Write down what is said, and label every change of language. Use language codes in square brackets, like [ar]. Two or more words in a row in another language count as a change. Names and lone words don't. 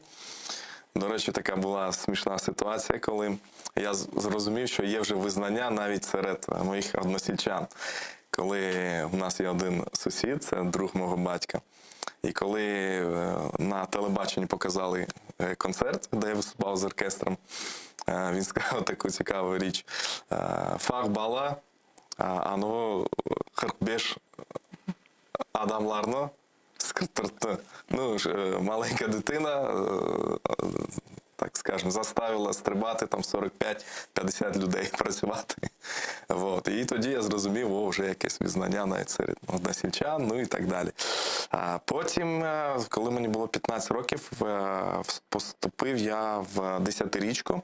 [uk] До речі, така була смішна ситуація, коли я зрозумів, що є вже визнання навіть серед моїх односельчан. Коли в нас є один сусід, це друг мого батька, і коли на телебаченні показали концерт, де я виступав з оркестром, він сказав таку цікаву річ: [crh] «Фах бала, ано 45 адамларны скртыртты». [uk] Маленька дитина, так скажемо, заставила стрибати там 45-50 людей працювати. От. І тоді я зрозумів, вже якесь визнання навіть серед односельчан, і так далі. А потім, коли мені було 15 років, поступив я в 10-річку.